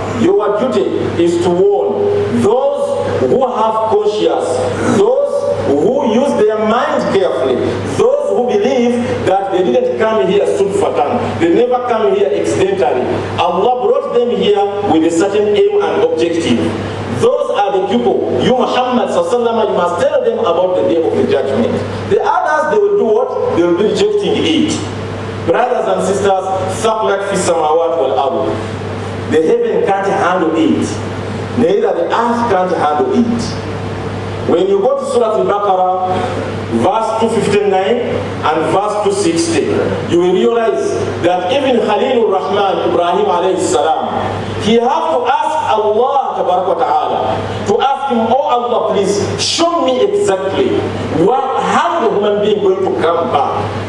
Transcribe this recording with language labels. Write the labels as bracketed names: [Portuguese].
[English] Your duty is to warn those who have conscience, those who use their mind carefully, those who believe that they didn't come here sudfatan, they never come here accidentally. Allah brought them here with a certain aim and objective. Those are the people, you Muhammad sallallahu, you must tell them about the day of the judgment. The others, they will do what? They will be rejecting it. Brothers and sisters, [Arabic] ثَقْلَتْ فِي السَّمَاوَاتِ وَالْأَرْضِ. [English] The heaven can't handle it. Neither the earth can't handle it. When you go to Surah Al-Baqarah, verse 259 and verse 260, you will realize that even Khalilur Rahman, Ibrahim alayhi salam, he had to ask Allah ta'ala, to ask him, oh Allah, please show me exactly how the human being going to come back.